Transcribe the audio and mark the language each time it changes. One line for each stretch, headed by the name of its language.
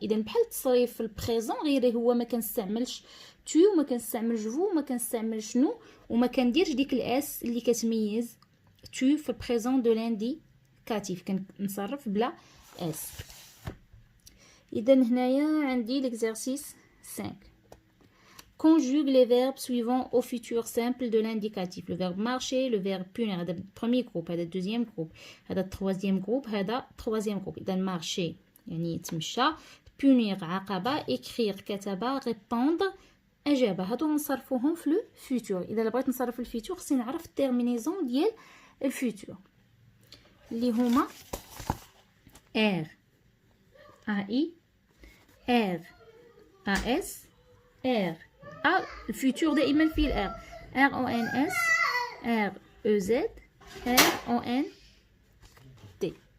Arabic: اذا بحال التصريف في البريزون غير هو ما كنستعملش تو وما كنستعملش فو وما كنستعملش نو وما كنديرش ديك الاس اللي كتميز تو في
French: البريزون دو لانديكاتيف،
Arabic: كنصرف بلا اس. اذا هنايا عندي ليكزارسيس 5.
French: Conjugue les verbes suivants au futur simple de l'indicatif. Le verbe marcher, le verbe punir,
Arabic: هذا
French: premier groupe، هذا deuxième groupe، هذا troisième groupe، هذا troisième groupe.
Arabic: إذا
French: marcher
Arabic: يعني يتمشى،
French: punir
Arabic: عاقبة،
French: écrire
Arabic: كتب،
French: répondre
Arabic: أجابة. هادو نصرفوهم في لو futur. إذا بغيت نصرف الفيتور خصني نعرف التيرمينيزون ديال الفيتور اللي هما R AI R AS R الفيتور دائما فيه الار، ار او ان اس، ار او زد، ار او ان تي.